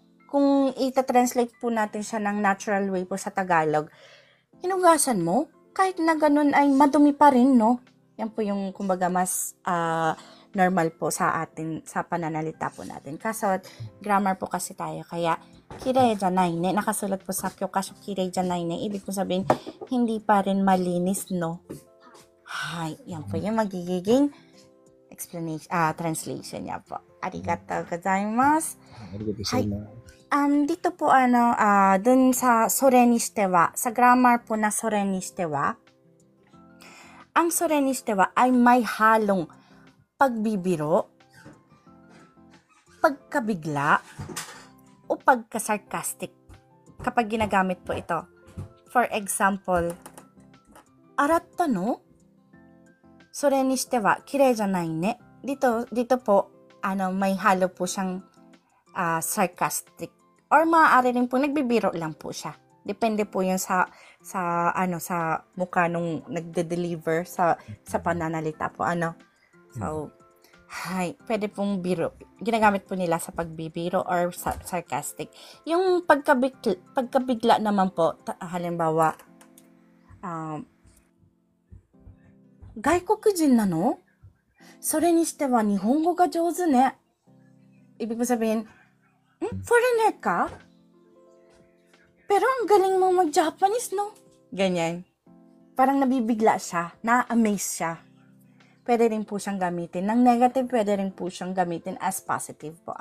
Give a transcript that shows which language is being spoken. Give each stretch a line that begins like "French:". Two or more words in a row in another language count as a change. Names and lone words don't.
Filipino: Kung ita-translate po natin siya ng natural way po sa Tagalog, hinugasan mo, kahit na ganun ay madumi pa rin, no? Yan po yung, kumbaga, mas normal po sa atin, sa pananalita po natin. Kaso, grammar po kasi tayo, kaya,
Japanese: きれいじゃないね,
Filipino: nakasulat po sa kyokasho,
Japanese: きれいじゃないね,
Filipino: ibig po sabihin, hindi pa rin malinis, no? Hay, yan po yung magiging explanation, translation niya po.
Japanese: ありがとうございます.
Filipino: Dito po dun sa
Japanese: それにしては,
Filipino: sa grammar po na
Japanese: それにしては,
Filipino: ang
Japanese: それにしては
Filipino: ay may halong pagbibiro, pagkabigla, o pagka-sarcastic kapag ginagamit po ito.
English: For example,
Japanese: 洗ったの? それにしてはきれいじゃないね.
Filipino: Dito po, may halo po siyang sarcastic. Or maaari rin po, nagbibiro lang po siya. Depende po yun sa mukha nung nagde-deliver sa pananalita po, So, pwede pong biro. Ginagamit po nila sa pagbibiro or sarcastic. Yung pagkabigla naman po, halimbawa,
Japanese: 外国人なの? それにしては日本語が上手ね.
Filipino: Ibig po sabihin, foreigner ka? Pero ang galing mo mag-Japanese, no? Ganyan. Parang nabibigla siya, na-amaze siya. Pwede rin po siyang gamitin. Ng negative, pwede rin po siyang gamitin as positive po.